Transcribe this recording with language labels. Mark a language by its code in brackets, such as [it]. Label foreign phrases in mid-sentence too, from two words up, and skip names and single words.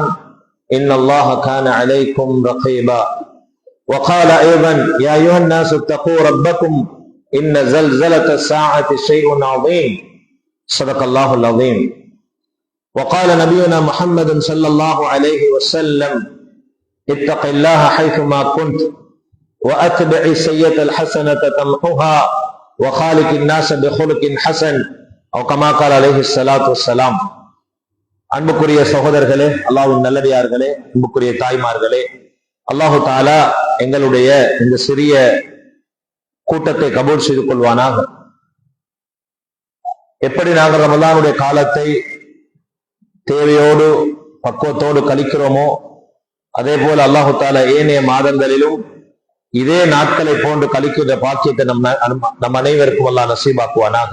[ar] إن الله كان عليكم رقيبا وقال أيضا يا أيها الناس اتقوا ربكم إن زلزلة الساعة شيء عظيم صدق الله العظيم وقال نبينا محمد صلى الله عليه وسلم اتق الله حيثما كنت وأتبع السيئة الحسنة تمحها وخالق الناس بخلق حسن أو كما قال عليه الصلاة والسلام. [ta] அன்புக்குரிய சகோதரர்களே, அல்லாஹ்வின் நல்லடியார்களே, அன்புக்குரிய தாய்மார்களே, [ar] الله تعالى [ta] எங்களுடைய இந்த சிறிய கூட்டத்தை கபூல் செய்து கொள்வானாக. எப்படி நாங்கள் ரமலானுடைய காலத்தை தேவையோடு பக்குவத்தோடு கழிக்கிறோமோ அதே போல [ar] الله تعالى [ta] ஏனைய மாதங்களிலும் இதே நாட்களை போன்று கழிக்கின்ற பாக்கியத்தை நம் அனைவருக்கும் அல்லாஹ் நசீபாக்குவானாக.